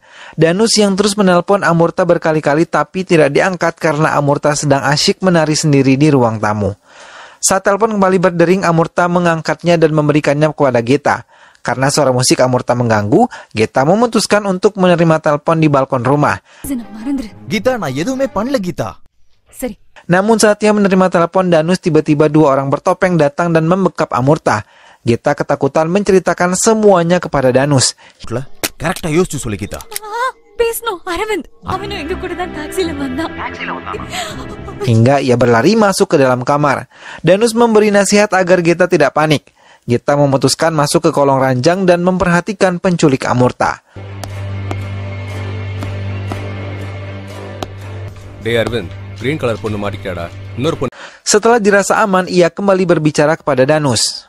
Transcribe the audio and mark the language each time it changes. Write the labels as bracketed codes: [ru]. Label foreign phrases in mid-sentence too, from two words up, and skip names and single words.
[id] Danus yang terus menelpon Amurta berkali-kali tapi tidak diangkat karena Amurta sedang asyik menari sendiri di ruang tamu. Saat telepon kembali berdering, Amurta mengangkatnya dan memberikannya kepada Geta. Karena suara musik Amurta mengganggu, Geta memutuskan untuk menerima telepon di balkon rumah. Gita, [ta] நான் எதுவுமே பண்ணல Gita. [id] Namun saat ia menerima telepon Danus, tiba-tiba dua orang bertopeng datang dan membekap Amurta. Geta ketakutan menceritakan semuanya kepada Danus. [ta] கரெக்டா யோசிச்சு சொல்லு Gita. [id] Hingga ia berlari masuk ke dalam kamar. Danus memberi nasihat agar Geta tidak panik. Geta memutuskan masuk ke kolong ranjang dan memperhatikan penculik Amurta. Setelah dirasa aman, ia kembali berbicara kepada Danus.